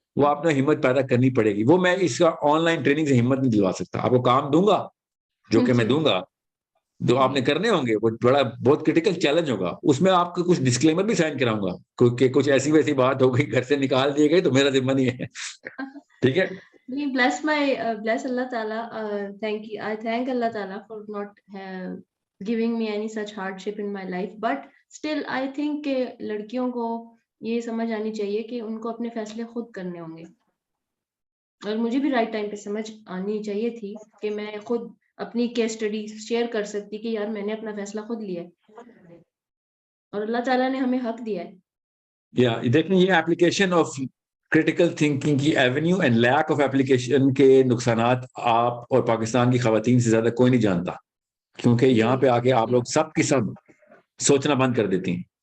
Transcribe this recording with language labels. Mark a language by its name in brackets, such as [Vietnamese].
[Urdu] وہ آپ نے ہمت پیدا کرنی پڑے گی. وہ میں اس کا آن لائن ٹریننگ سے ہمت نہیں دلوا سکتا. آپ کو کام دوں گا جو کہ میں دوں گا, جو آپ نے کرنے ہوں گے, وہ بہت کریٹیکل چیلنج ہوگا. اس میں آپ کو کچھ ڈسکلیمر بھی سائن کراؤں گا کہ کچھ ایسی ویسی بات ہو گئی, گھر سے نکال دیے گئے تو میرا ذمہ نہیں ہے. ٹھیک ہے, [English] bless Allah Ta'ala. I thank Allah Ta'ala for not giving me any such hardship in my life, but still I think کہ لڑکیوں کو یہ سمجھ آنی چاہیے کہ ان کو اپنے فیصلے خود کرنے ہوں گے. [Urdu] اور مجھے بھی رائٹ ٹائم پہ سمجھ آنی چاہیے تھی کہ میں خود اپنی کیس اسٹڈی شیئر کر سکتی کہ یار میں نے اپنا فیصلہ خود لیا ہے اور اللہ تعالیٰ نے ہمیں حق دیا ہے. دیکھیں یہ ایپلیکیشن آف کریٹیکل تھنکنگ کی avenue and lack of application کے نقصانات آپ اور پاکستان کی خواتین سے زیادہ کوئی نہیں جانتا, کیونکہ یہاں پہ آ کے آپ لوگ سب کی سب سوچنا بند کر دیتی ہیں.